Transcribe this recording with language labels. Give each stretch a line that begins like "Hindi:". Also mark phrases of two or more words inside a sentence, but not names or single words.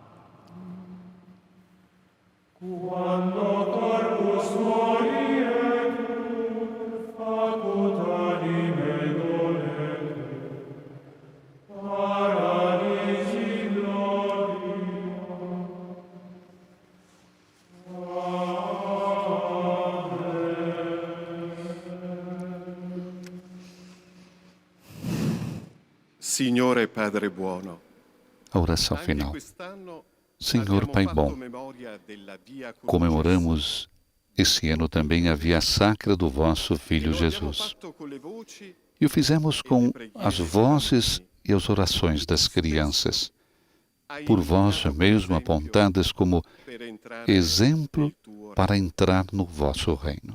Latin: Quando corpus moriet, facut anime dolere, paradisi gloria.
Italian: Signore Padre buono,
Portuguese: A oração final. Senhor Pai bom, comemoramos esse ano também a via sacra do vosso Filho Jesus. E o fizemos com as vozes e as orações das crianças, por vós mesmo apontadas como exemplo para entrar no vosso reino.